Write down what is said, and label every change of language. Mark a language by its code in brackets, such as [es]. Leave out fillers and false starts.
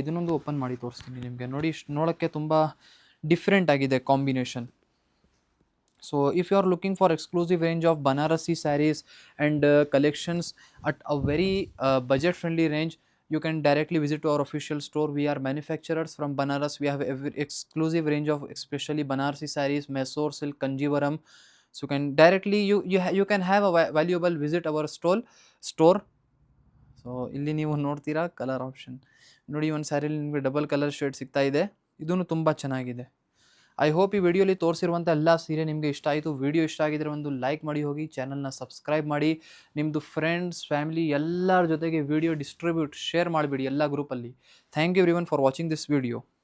[kn] ಇದನ್ನೊಂದು ಓಪನ್ ಮಾಡಿ ತೋರಿಸ್ತೀನಿ ನಿಮಗೆ ನೋಡಿ. ನೋಡೋಕ್ಕೆ ತುಂಬ ಡಿಫ್ರೆಂಟ್ ಆಗಿದೆ combination. [en] So if you are looking for exclusive range of Banarasi sarees and collections at a very budget friendly range, you can directly visit to our official store. We are manufacturers from Banaras. We have every exclusive range of especially Banarasi sarees, Mysore silk, Kanjivaram. So you can directly you can have a valuable visit our store. [kn] So ಇಲ್ಲಿ ನೀವು ನೋಡ್ತೀರಾ colour option ನೋಡಿ. ಒಂದು ಸ್ಯಾರಿಲಿ ನಿಮಗೆ double colour shade ಸಿಗ್ತಾ ಇದೆ. ಇದೂ ತುಂಬ ಚೆನ್ನಾಗಿದೆ. [en] I hope [kn] ಈ ವಿಡಿಯೋಲಿ ತೋರಿಸಿರುವಂಥ ಎಲ್ಲ ಸೀರೆ ನಿಮಗೆ ಇಷ್ಟ ಆಯಿತು. ವಿಡಿಯೋ ಇಷ್ಟ ಆಗಿದ್ರೆ ಒಂದು ಲೈಕ್ ಮಾಡಿ ಹೋಗಿ, ಚಾನಲ್ನ ಸಬ್ಸ್ಕ್ರೈಬ್ ಮಾಡಿ, ನಿಮ್ಮದು ಫ್ರೆಂಡ್ಸ್, ಫ್ಯಾಮಿಲಿ ಎಲ್ಲರ ಜೊತೆಗೆ ವಿಡಿಯೋ ಶೇರ್ ಮಾಡಿಬಿಡಿ ಎಲ್ಲ ಗ್ರೂಪಲ್ಲಿ. [en] Thank you everyone for watching this video.